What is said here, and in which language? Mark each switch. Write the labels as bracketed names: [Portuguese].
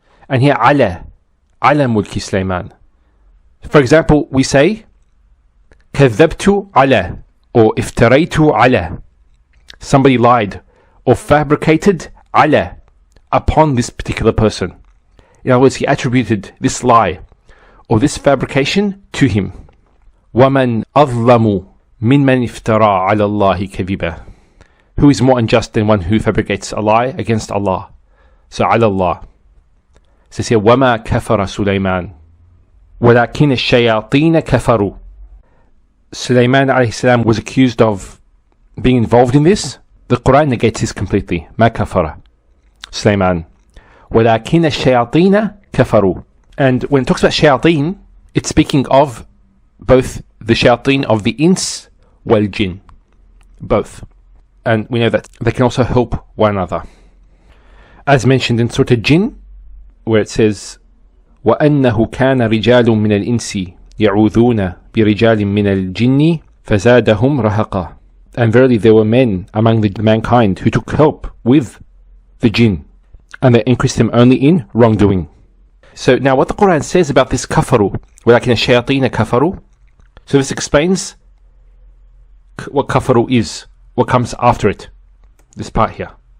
[English] And here ala Mulk Sulaiman. For example, we say [Arabic] كذبت على, [English] or [Arabic] افتريت على, [English] somebody lied or fabricated على, upon this particular person. In other words, he attributed this lie or this fabrication to him. [Arabic] وَمَنْ أَظْلَمُ مِمَّنْ افْتَرَى عَلَى اللَّهِ كَذِبًا. [English] Who is more unjust than one who fabricates a lie against Allah? So على Allah. It says here, [Arabic] وَمَا كَفَرَ سُلَيْمَانَ وَلَكِنَ الشَّيَاطِينَ كَفَرُوا. [English] Sulaiman alayhi salam was accused of being involved in this. The Quran negates this completely. [Arabic] مَا كَفَرَ Sulaiman وَلَكِنَ الشَّيَاطِينَ كَفَرُوا. [English] And when it talks about shayateen, it's speaking of both the shayateen of the ins wal jinn, both. And we know that they can also help one another. As mentioned in Surah Jinn, where it says, [Arabic] وَأَنَّهُ كَانَ رِجَالٌ مِّنَ الْإِنسِ يَعُوذُونَ بِرِجَالٍ مِّنَ الْجِنِّ فَزَادَهُمْ رَهَقًا. [English] And verily there were men among the mankind who took help with the jinn, and they increased them only in wrongdoing. So now what the Quran says about this kafaru, [Arabic] وَلَكِنَ الشَّيَاطِينَ كَفَرُوا, [English] so this explains what kafaru is, what comes after it, this part here.